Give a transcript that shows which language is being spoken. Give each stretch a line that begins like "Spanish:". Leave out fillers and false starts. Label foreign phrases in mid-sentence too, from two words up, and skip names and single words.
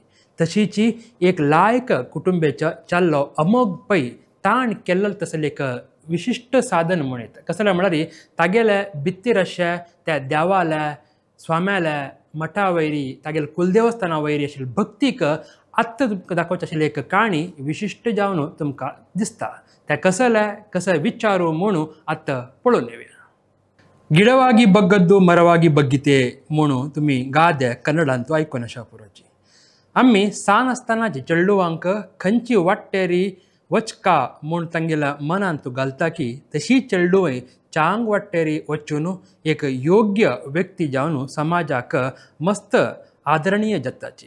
Konkani: तशीची एक लायक कुटुंबाच्या चाल्लो अमोघ पै ताण केल्लो तसले एक विशिष्ट साधन म्हणत कसले म्हळ्यार तागेले भितर अशे त्या देवाल्या स्वाम्याल्या मठा वयरी तागेले कुलदेवस्थाना वयरी आशिल्ली भक्तीक आत्ता तुमकां दाखोवची आशिल्ली एक काणी विशिश्ट जावन तुमकां दिसता. त्या कसले विचारू म्हणू आत्ता पळोवन येवया.
Kannada: ಗಿಡವಾಗಿ ಬಗ್ಗದ್ದು ಮರವಾಗಿ ಬಗ್ಗಿತೆ
Konkani: म्हणू तुमी गाद्या कन्नडांतू आयकून आसा पुरोची. आमी सान आसतनाची चेडूवांक खंयची वाटेरी वचका म्हूण तांगेल्या मनांत घालता की तशी चेडूवय चांग वाटेरी वचून एक योग्य व्यक्ती जावन समाजाक मस्त आदरणीय जाताची.